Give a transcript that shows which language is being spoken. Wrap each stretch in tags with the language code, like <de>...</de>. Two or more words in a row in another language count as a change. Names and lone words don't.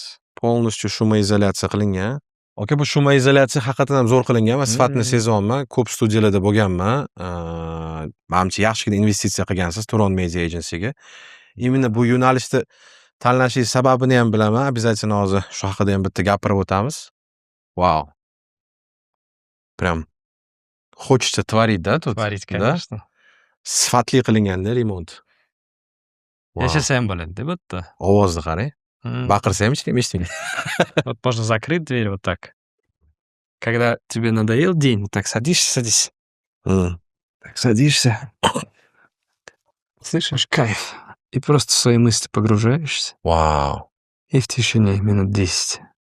<uz>polностью shumoizolyatsiya qilingan. Aka, bu shumoizolyatsiya haqiqatan ham zo'r qilingan. Men sifatini sezyapman. Ko'p studiyalarda bo'lganman. Menimcha yaxshigina investitsiya qilgansiz Turon Media Agency'ga. Именно bu yo'nalishni tanlashingiz sababini ham bilaman. Обязательно hozir shu haqida ham bitta gapirib o'tamiz. Wow.</uz> <ru>Прям хочется творить, да, тут? Tворить, Да? конечно.</ru> <uz>Sifatli qilingan-da remont. Yashasa ham bo'ladi-da bu yerda. Ovozni qarang. Baqirsa ham hech kim eshitmaydi.</uz> <ru>Вот можно закрыть дверь вот так. Когда тебе надоел день, вот так садись. Так садишься. Слышишь, кайф. И просто в свои мысли погружаешься. Wow. И в тишине минут 10.</ru>